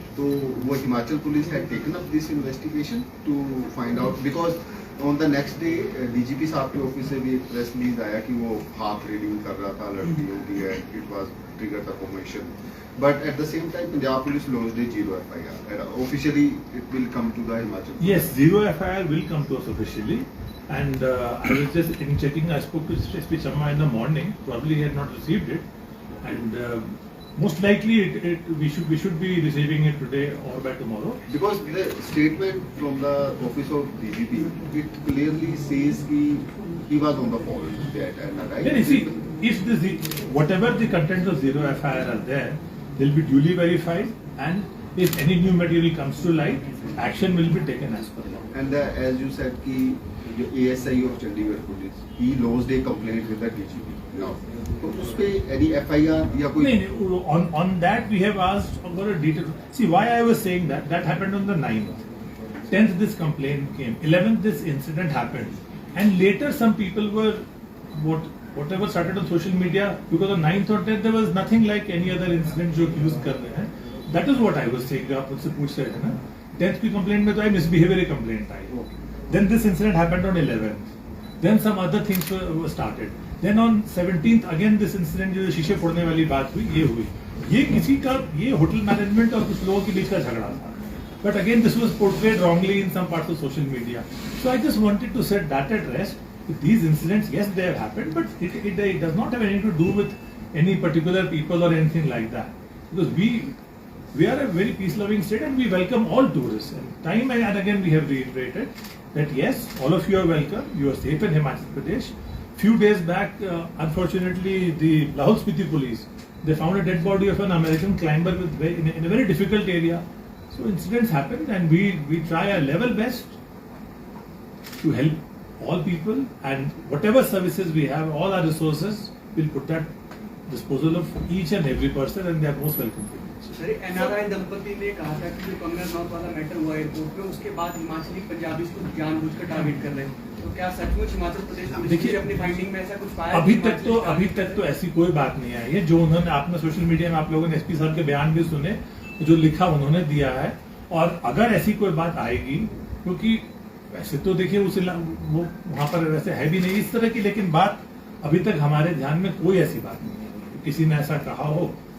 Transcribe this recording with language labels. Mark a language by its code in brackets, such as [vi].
[en] तो वो Himachal police had taken up this investigation to find out, because on the next day DGP साहब [hi] के office से भी एक प्रेस रिलीज आया कि वो हाफ रीडिंग कर रहा था लड़कियों की, [en] And it was trigger the commission, but at the same time Punjab police launched a 0 FIR and officially it will come to the Himachal police. yes, 0 FIR will come to us officially, and I was just in checking, I spoke to SP Sharma in the morning, probably he had not received it, and most likely we should be receiving it today or by tomorrow, Because the statement from the office of DGP, it clearly says he was on the phone with that NRI. then you see, if whatever the contents of 0 FIR are there, they'll be duly verified, and if any new material comes to light, action will be taken as per law. And as you said [hi] कि जो [en] ASI of Chandigarh police, he lodged a complaint with the DGP. [hi] Now, तो उस पे any FIR या कोई [en] No, on that we have asked for a detail. See, why I was saying that happened on the 9th. 10th this complaint came. 11th this incident happened. And later some people were, whatever started on social media, because on 9th or 10th there was nothing like any other incident [hi] जो accused कर रहे हैं. [en] That is what I was saying. [hi] आप मुझसे पूछ रहे थे ना. 10th की complaint में तो आई misbehavior complaint I. [en] Then this incident happened on 11th. Then some other things were started. Then on 17th again this incident [hi] जो शीशे फोड़ने वाली बात हुई, ये हुई. ये किसी का, ये होटल मैनेजमेंट और कुछ लोगों के बीच का झगड़ा था. [en] But again this was portrayed wrongly in some parts of social media. So I just wanted to set that at rest. These incidents, yes, they have happened, but it does not have anything to do with any particular people or anything like that. Because we are a very peace-loving state and we welcome all tourists. And time and again we have reiterated that yes, all of you are welcome. You are safe in Himachal Pradesh. Few days back, unfortunately, the Lahore Spiti police, they found a dead body of an American climber in a very difficult area. So incidents happen, and we try our level best to help all people, and whatever services we have, all our resources, we'll put at disposal of each and every person, and they are most welcome. [hi] Sir, NRI दंपति ने कहा था कि जो कंगना रनौत वाला matter हुआ airport पे, उसके बाद हिमाचली पंजाबी को जानबूझकर टारगेट कर रहे हैं, तो क्या सचमुच हिमाचल प्रदेश पुलिस ने अपनी फाइंडिंग में ऐसा कुछ पाया? अभी तक तो ऐसी कोई बात नहीं आई है। जो उन्होंने, आपने सोशल मीडिया में आप लोगों ने एसपी साहब के बयान भी सुने, जो लिखा उन्होंने दिया है, और अगर ऐसी कोई बात आएगी, क्योंकि वैसे तो देखिए वो वहां पर वैसे है भी नहीं इस तरह की, लेकिन बात अभी तक हमारे ध्यान में कोई ऐसी बात नहीं है किसी ने ऐसा कहा हो।